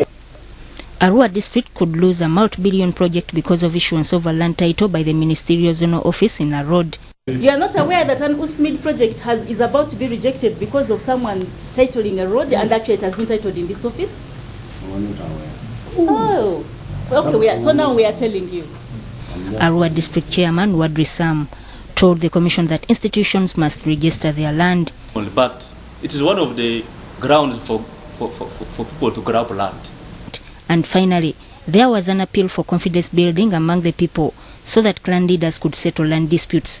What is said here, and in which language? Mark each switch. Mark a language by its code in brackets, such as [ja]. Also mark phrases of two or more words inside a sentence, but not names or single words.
[en] Arua district could lose a multi-billion project because of issuance of a land title by the ministerial zonal office in a road. You are not aware that an USMID project is about to be rejected because of someone titling a road, and actually it has been titled in this office? We're not aware. Oh, okay. So now we are telling you. Arua district chairman Wadri Sam told the commission that institutions must register their land. But it is one of the grounds for people to grab land. And finally, there was an appeal for confidence building among the people so that clan leaders could settle land disputes.